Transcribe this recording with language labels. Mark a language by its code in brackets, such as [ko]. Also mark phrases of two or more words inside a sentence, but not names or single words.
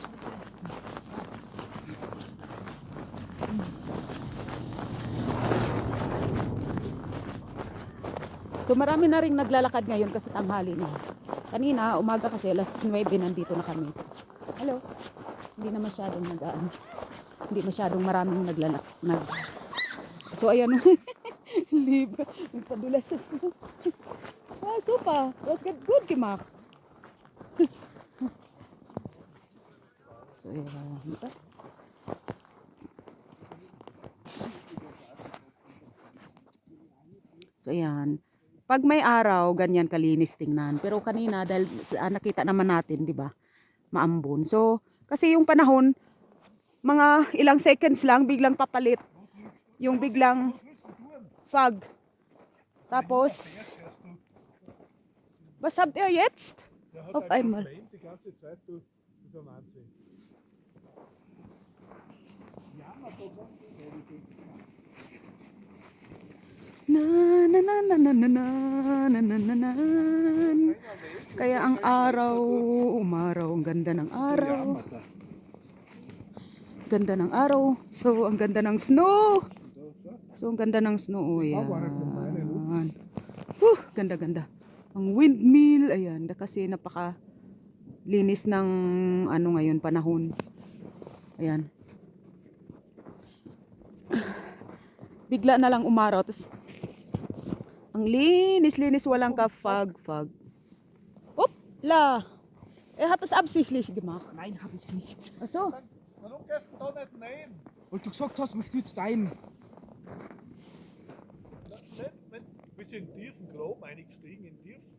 [tl] So marami na rin naglalakad ngayon kasi tanghali na. Kanina, umaga kasi alas 9 nandito na kami. So, hello. Hindi na masyadong hindi masyadong maraming So ayan. Libre. Nagpadulas sa snow. Super. [de] Was good gemacht. [tl] So ayan. Diba? So ayan. Pag may araw, ganyan kalinis tingnan. Pero kanina, dahil nakita naman natin, di ba? Maambon. So, kasi yung panahon, mga ilang seconds lang, biglang papalit. Yung biglang fog. Tapos, [de] was habt ihr jetzt? Auf einmal. Na na na na na na na na na na na. [tl] Kaya ang araw, umaraw, ang ganda ng araw. Ganda ng araw. So, ang ganda ng snow. So, ang ganda ng snow. Oh, ayan. Ganda, ganda. Ang windmill, ayan. Kasi napaka linis ng ano ngayon, panahon. Ayan. Bigla na lang umaraw. Tapos, ang linis-linis, walang ka-fog. [de] Hoppla! Hat das absichtlich gemacht. Nein, habe ich nicht. Ach so. Warum gehst du da nicht rein? Weil du gesagt hast, man stützt ein. Nicht, wenn du bist in tiefen Graben eingestiegen, in